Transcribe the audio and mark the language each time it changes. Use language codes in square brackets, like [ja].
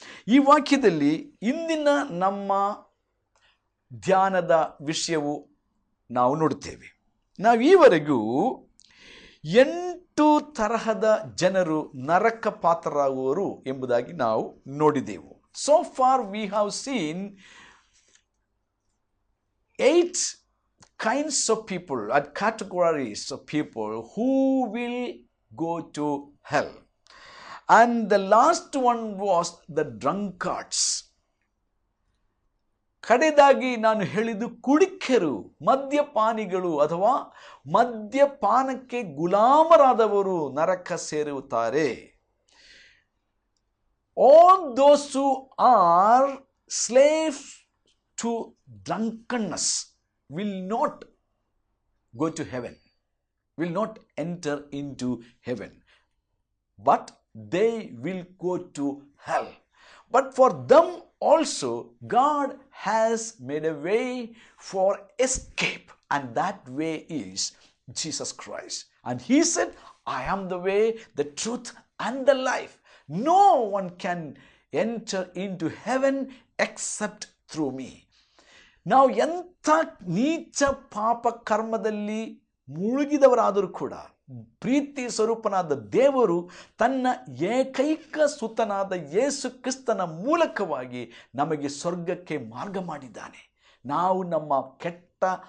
[kn] ಈ ವಾಕ್ಯದಲ್ಲಿ ಇಂದಿನ ನಮ್ಮ ಧ್ಯಾನದ ವಿಷಯವು ನಾವು ನೋಡುತ್ತೇವೆ. ನಾವು ಈವರೆಗೂ 8 ತರಹದ ಜನರು ನರಕ ಪಾತ್ರರಾಗುವರು ಎಂಬುದಾಗಿ ನಾವು ನೋಡಿದೆವು. [en] So far we have seen 8 kinds of people or categories of people who will go to hell, and the last one was the drunkards. [kn] ಕಡೆದಾಗಿ ನಾನು ಹೇಳಿದ್ದು ಕುಡಿಕೆರು, ಮದ್ಯಪಾನಿಗಳು ಅಥವಾ ಮದ್ಯಪಾನಕ್ಕೆ ಗುಲಾಮರಾದವರು ನರಕ ಸೇರುತ್ತಾರೆ. [en] All those who are slaves to drunkenness will not go to heaven, will not enter into heaven, but they will go to hell. But for them also God has made a way for escape, and that way is Jesus Christ. And he said, I am the way, the truth and the life. No one can enter into heaven except through me. [kn] ನಾವು ಎಂಥ ನೀಚ ಪಾಪ ಕರ್ಮದಲ್ಲಿ ಮುಳುಗಿದವರಾದರೂ ಕೂಡ ಪ್ರೀತಿ ಸ್ವರೂಪನಾದ ದೇವರು ತನ್ನ ಏಕೈಕ ಸುತನಾದ ಯೇಸು ಕ್ರಿಸ್ತನ ಮೂಲಕವಾಗಿ ನಮಗೆ ಸ್ವರ್ಗಕ್ಕೆ ಮಾರ್ಗ ಮಾಡಿದ್ದಾನೆ. ನಾವು ನಮ್ಮ ಕೆಟ್ಟ